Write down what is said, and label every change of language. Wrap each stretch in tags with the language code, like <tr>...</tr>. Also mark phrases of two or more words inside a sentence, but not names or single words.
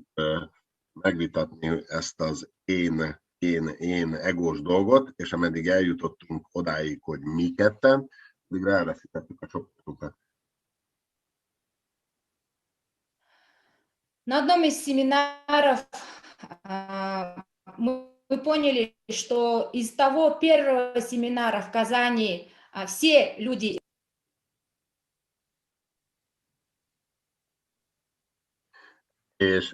<hu>megvitatni ezt az én egós dolgot, és ameddig eljutottunk odáig, hogy mi ketten, addig elveszítettük a csoportunkat.</hu> <ru>На одном из семинаров мы поняли, что из того первого семинара в Казани все люди...</ru> <hu>És</hu>